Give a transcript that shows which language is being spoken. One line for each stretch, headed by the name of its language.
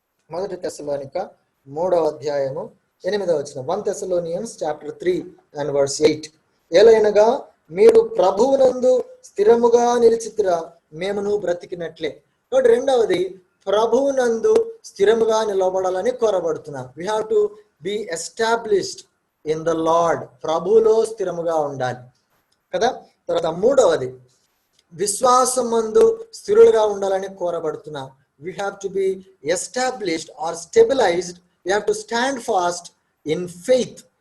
Telugu: 1 తెస్సలోనిక 3వ అధ్యాయము 8వ వచనం.
English: 1 Thessalonians chapter 3 and verse 8.
Telugu: ఏలైనగా మీరు ప్రభువునందు స్థిరముగా నిలిచితిరా, మేమును బ్రతికినట్లే. కాబట్టి రెండవది ప్రభువునందు స్థిరముగా నిలబడాలని కోరబడుతున్నాం.
English: we have to be established in the Lord.
Telugu: ప్రభువులో స్థిరముగా ఉండాలి కదా. తర్వాత మూడవది విశ్వాసమందు స్థిరులుగా ఉండాలని కోరబడుతున్నాం.
English: we have to be established or stabilized. We have to stand fast in faith.